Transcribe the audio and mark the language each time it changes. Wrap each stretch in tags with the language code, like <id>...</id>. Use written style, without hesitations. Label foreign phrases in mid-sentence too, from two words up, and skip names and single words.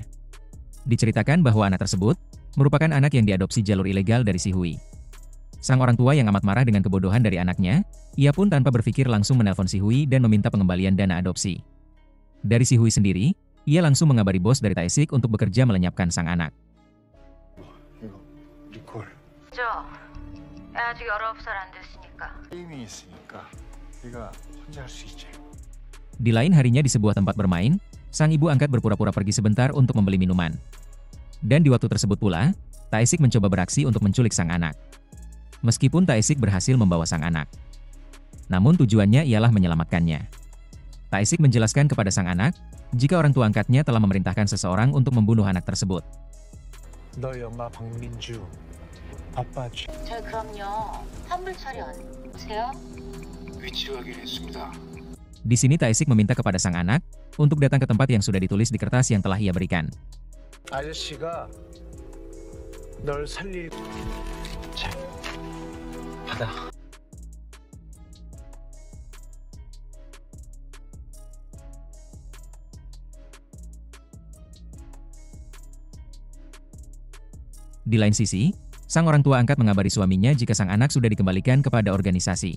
<id>Diceritakan bahwa anak tersebut merupakan anak yang diadopsi jalur ilegal dari Si Hui. Sang orang tua yang amat marah dengan kebodohan dari anaknya, ia pun tanpa berpikir langsung menelpon Si Hui dan meminta pengembalian dana adopsi. Dari Si Hui sendiri, ia langsung mengabari bos dari Taesik untuk bekerja melenyapkan sang anak.</id> <ko>리콜. 저 아직 19살 안 됐으니까. 게임이 있으니까 네가 혼자 할 수 있지.</ko> <id>Di lain harinya di sebuah tempat bermain, sang ibu angkat berpura-pura pergi sebentar untuk membeli minuman. Dan di waktu tersebut pula, Taesik mencoba beraksi untuk menculik sang anak. Meskipun Taesik berhasil membawa sang anak. Namun tujuannya ialah menyelamatkannya. Taesik menjelaskan kepada sang anak, jika orang tua angkatnya telah memerintahkan seseorang untuk membunuh anak tersebut.</id> <ko>너희 엄마 박민주, 아빠 저 그럼요. 환불 처리 오세요? 위치로 가기로 했습니다.</ko> <id>Di sini Taesik meminta kepada sang anak untuk datang ke tempat yang sudah ditulis di kertas yang telah ia berikan.</id> <ko>아저씨가 널 살릴. 자, 받아.</ko> <id>Di lain sisi, sang orang tua angkat mengabari suaminya jika sang anak sudah dikembalikan kepada organisasi.</id>